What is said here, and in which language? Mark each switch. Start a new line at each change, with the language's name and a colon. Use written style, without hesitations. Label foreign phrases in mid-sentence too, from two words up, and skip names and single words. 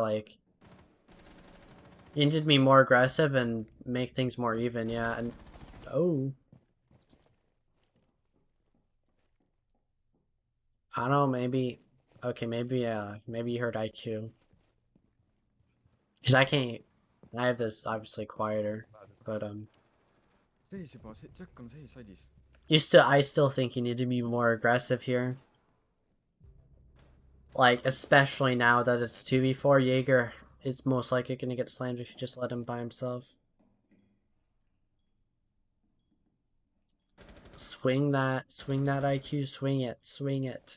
English: Like, you need to be more aggressive and make things more even, yeah. And oh, I don't know, maybe, okay, maybe you heard IQ. Because I have this obviously quieter, but sees juba, Jack on sees side'is. I still think you need to be more aggressive here. Like, especially now that it's 2v4, Jaeger is most likely going to get slammed if you just let him by himself. Swing that IQ, swing it.